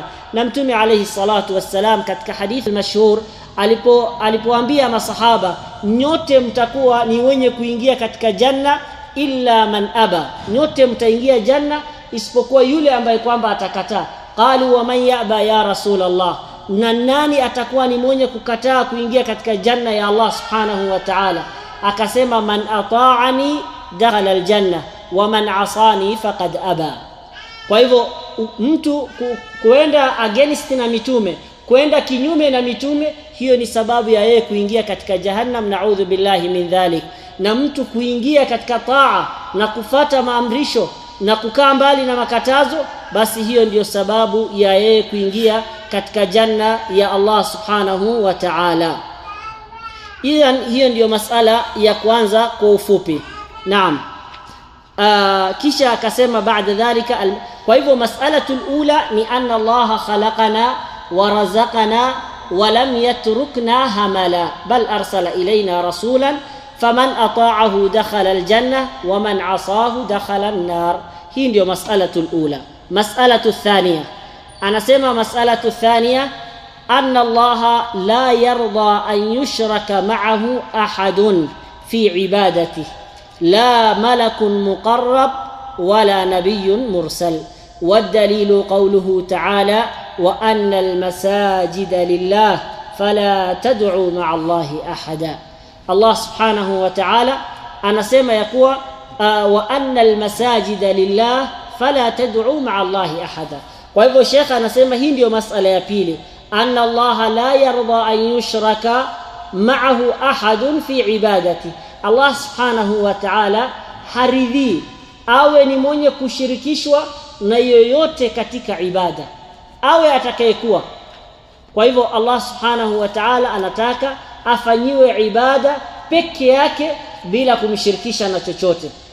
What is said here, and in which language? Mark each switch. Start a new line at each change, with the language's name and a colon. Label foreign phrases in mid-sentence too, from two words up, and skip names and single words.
Swahili: Na mtume
Arabic: عليه الصلاة والسلام
Swahili: katika hadithi mashhur alipoambia masahaba, nyote mtakuwa ni wenye kuingia katika janna
Arabic: إلا من أبى,
Swahili: nyote mtaingia janna isipokuwa yule ambaye kwamba atakataa.
Arabic: قالوا ومن يأبى يا رسول الله,
Swahili: na nani atakuwa ni mwenye kukataa kuingia katika janna ya Allah
Arabic: سبحانه وتعالى? Akasema من أطاعني دخل الجنة ومن عصاني فقد أبى.
Swahili: Kwa hivyo mtu kuenda against na mitume, kwenda kinyume na mitume, hiyo ni sababu ya yeye kuingia katika jahannam,
Arabic: نعوذ بالله من ذلك.
Swahili: Na mtu kuingia katika taa na kufata maamrisho na kukaa mbali na makatazo, basi hiyo ndiyo sababu ya yeye kuingia katika janna ya Allah
Arabic: سبحانه وتعالى.
Swahili: Hiyo ndiyo masala ya kwanza kwa ufupi. Naam. Kisha akasema
Arabic: بعد ذلك,
Swahili: kwa hivyo
Arabic: المسألة الأولى ni أن الله خلقنا ورزقنا ولم يتركنا هملا بل أرسل إلينا رسولا فمن أطاعه دخل الجنة ومن عصاه دخل النار.
Swahili: Hii ndio
Arabic: المسألة الأولى. المسألة الثانية, anasema المسألة الثانية أن الله لا يرضى أن يشرك معه أحد في عبادته لا ملك مقرب ولا نبي مرسل. والدليل قوله تعالى وأن المساجد لله فلا تدعوا مع الله أحدا. الله سبحانه وتعالى
Swahili: anasema ya kuwa
Arabic: وأن المساجد لله فلا تدعوا مع الله أحدا.
Swahili: Kwa hivyo Sheikh anasema hii ndio masala ya pili,
Arabic: أن الله لا يرضى أن يشرك معه أحد في عبادة.
Swahili: Allah
Arabic: سبحانه وتعالى
Swahili: haridhi awe ni mwenye kushirikishwa na yoyote katika ibada, awe atakayekuwa. Kwa hivyo Allah
Arabic: سبحانه وتعالى
Swahili: anataka afanyiwe ibada peke yake bila kumshirikisha na chochote.